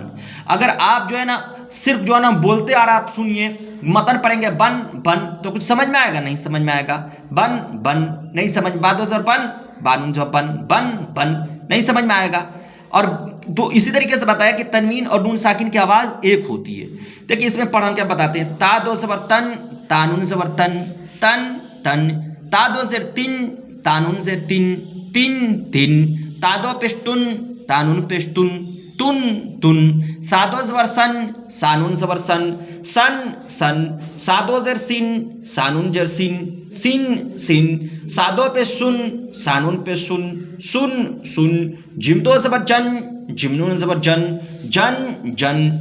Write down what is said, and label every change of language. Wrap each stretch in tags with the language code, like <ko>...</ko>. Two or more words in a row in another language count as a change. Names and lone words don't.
<ur>اگر آپ جو ہے نا صرف جو ہے نا بولتے آ رہا، آپ سنیے متن پڑھیں گے بن بن تو کچھ سمجھ میں آئے گا؟ نہیں سمجھ میں آئے گا۔ بن بن نہیں سمجھ، با دو زبر بن، با نون زبر بن، بن بن نہیں سمجھ میں آئے گا۔ اور تو اسی طریقے سے بتایا کہ تنوین اور نون ساکن کی آواز ایک ہوتی ہے۔ دیکھیے اس میں پڑھ ہم کیا بتاتے ہیں۔ تا دو زبر تن، تا نون زبر تن، تن تن، تا دو زیر تن، تا نون زیر تن، تن تن، تا دو پیش تن، تا نون پیش تن، تن تن، سا دو زبر سن، سا نون زبر سن، سن سن، سا دو زیر سن، سا نون زیر سن، سن سن، سا دو پیش سن، سا نون پیش سن، سن سن، جم دو زبر جن، جم نون زبر جن، جن جن،</ur>